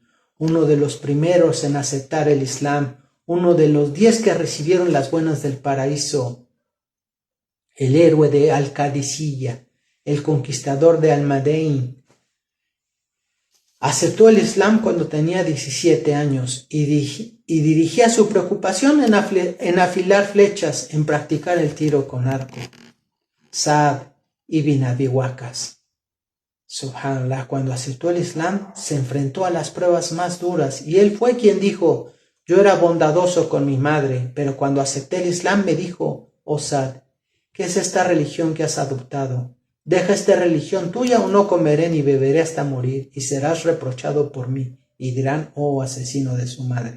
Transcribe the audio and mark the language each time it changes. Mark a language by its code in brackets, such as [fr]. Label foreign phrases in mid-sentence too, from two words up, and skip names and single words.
[es] Uno de los primeros en aceptar el Islam, uno de los 10 que recibieron las buenas del paraíso, el héroe de Al-Qadisiyya, el conquistador de Al-Madain. Aceptó el Islam cuando tenía 17 años y dirigía su preocupación en afilar flechas, en practicar el tiro con arco. Sa'd ibn Abi Waqqas, subhanallah, cuando aceptó el Islam se enfrentó a las pruebas más duras y él fue quien dijo: yo era bondadoso con mi madre, pero cuando acepté el Islam me dijo: oh Sa'd, ¿qué es esta religión que has adoptado? Deja esta religión tuya o no comeré ni beberé hasta morir, y serás reprochado por mí, y dirán: oh asesino de su madre.